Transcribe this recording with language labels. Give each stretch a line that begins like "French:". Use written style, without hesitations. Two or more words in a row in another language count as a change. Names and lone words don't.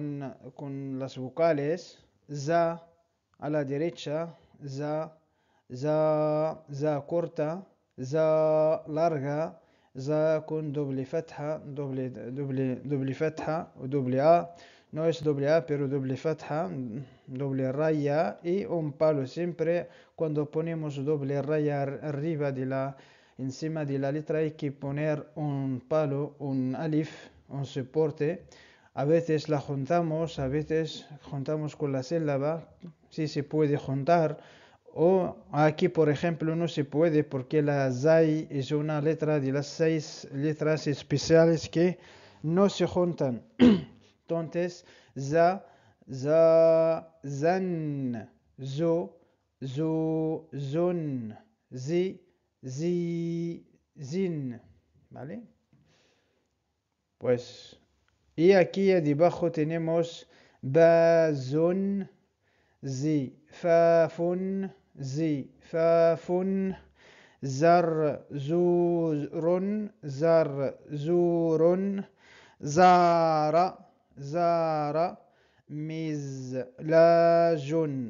Spanish: con las vocales. Za a la derecha, za, za corta, za larga, za con doble fatha, doble fatha o doble A. No es doble A, pero doble fatha, doble raya y un palo. Siempre cuando ponemos doble raya arriba de encima de la letra hay que poner un palo, un alif, un soporte. A veces la juntamos, a veces juntamos con la sílaba, si se puede juntar. O aquí, por ejemplo, no se puede porque la zai es una letra de las 6 letras especiales que no se juntan. Entonces,
Arabic: زَ، زً، زُ، زٌ، زِ، زٍ,
Spanish: ¿vale? Pues, y aquí debajo tenemos bazun, zifafun, zarzurun, zara, mizlajun.